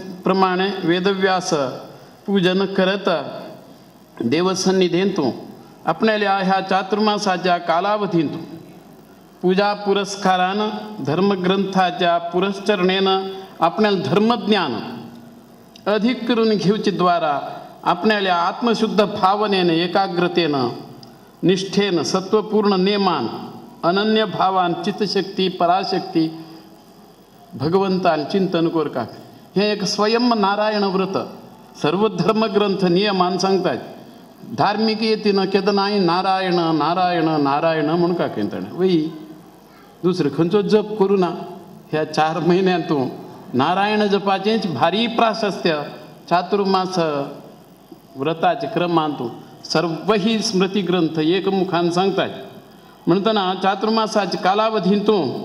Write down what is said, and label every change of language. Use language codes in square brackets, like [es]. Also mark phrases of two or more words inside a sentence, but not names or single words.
[kok] प्रमाणे वेदव्यास पूजन करत देवसन्निधींतू आपणाल्या ह्या चातुर्मासाच्या कालावधींत पूजा पुरस्कारान धर्मग्रंथाच्या पुरस्चरणेन आपणाला धर्मज्ञान अधिक करून घेवचे द्वारा आपणाल्या आत्मशुद्ध भावनेन एकाग्रतेनं निष्ठेन सत्वपूर्ण नेमान अनन्य भावान चित्तशक्ती पराशक्ती भगवंतान चिंतन करता हे एक स्वयं नारायण व्रत सर्व धर्मग्रंथ नियमान सांगतात धार्मिकतेनं केदनाय नारायण नारायण नारायण म्हणून का ताणें वय दुसरें खंयचो जप करूं ना ह्या 4 म्हयन्यांतूं नारायण जपाचेंच भारी प्राशस्त्य चातुर्मास व्रताचे क्रमांत सर्व ही स्मृती ग्रंथ एकमुखान सांगतात म्हणटना चातुर्मासाच्या कालावधींतूं